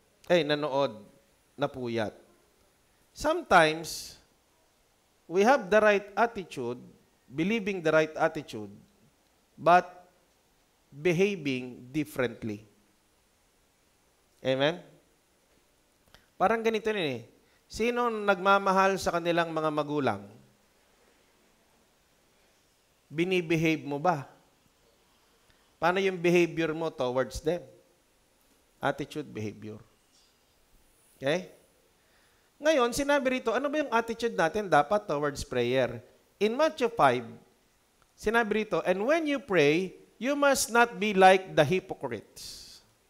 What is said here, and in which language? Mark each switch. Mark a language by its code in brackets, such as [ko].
[tl] Nanood, napuyat. [en] Sometimes, we have the right attitude, believing the right attitude, but behaving differently. [tl] Amen? Parang ganito rin eh. Sino nagmamahal sa kanilang mga magulang? Binibehave mo ba? Paano yung behavior mo [en] towards them? [tl] Attitude, behavior. Okay? Ngayon, sinabi rito, ano ba yung attitude natin dapat [en] towards prayer? [tl] In Matthew 5, sinabi rito, [en] and when you pray, you must not be like the hypocrites.